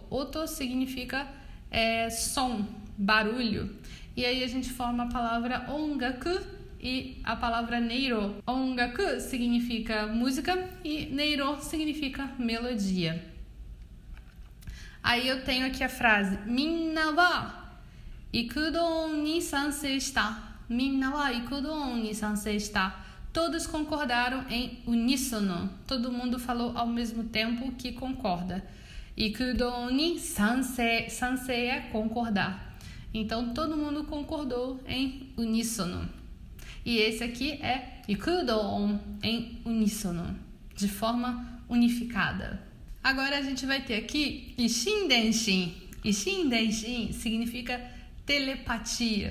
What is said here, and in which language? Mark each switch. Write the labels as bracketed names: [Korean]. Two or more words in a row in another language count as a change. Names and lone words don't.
[Portuguese] Oto significa som, barulho. E aí a gente forma a palavra ongaku e a palavra neiro. Ongaku significa música e neiro significa melodia. Aí eu tenho aqui a frase [Japanese] みんなは異口同音に賛成した. みんなは異口同音に賛成した. [Portuguese] Todos concordaram em uníssono. Todo mundo falou ao mesmo tempo que concorda. [Japanese] 異口同音に賛成. [Portuguese] Sansei é concordar. Então todo mundo concordou em uníssono. E esse aqui é ikudon em uníssono, de forma unificada. Agora a gente vai ter aqui [Japanese] 以心伝心. 以心伝心 [Portuguese] significa telepatia.